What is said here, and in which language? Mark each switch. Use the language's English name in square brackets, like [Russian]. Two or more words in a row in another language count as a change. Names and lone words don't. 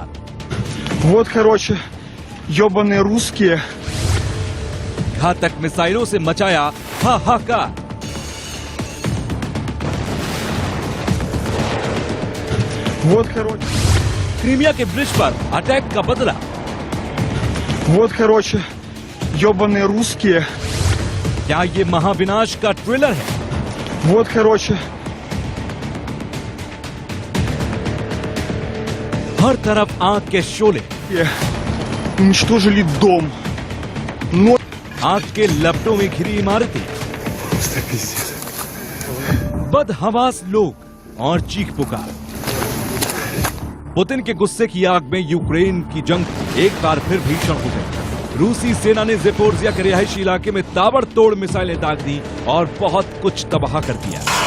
[Russian] Вот, короче, ёбаные русские. [Hindi] घातक मिसाइलों से मचाया हाहाकार। [Russian] Вот, короче. [Hindi] क्रीमिया के ब्रिज पर अटैक का बदला। [Russian] Вот, короче, ёбаные русские. [Hindi] क्या ये महाविनाश का ट्रेलर है? [Russian] Вот, короче. [Hindi] हर तरफ आग के शोले। [Russian] Уничтожили дом. Но... [Hindi] आग के लपटों में घिरी इमारतें, बदहवास लोग और चीख पुकार। पुतिन के गुस्से की आग में यूक्रेन की जंग एक बार फिर भीषण हो गई। रूसी सेना ने ज़ेपोरिज़िया के रिहायशी इलाके में ताबड़तोड़ मिसाइलें दाग दी और बहुत कुछ तबाह कर दिया।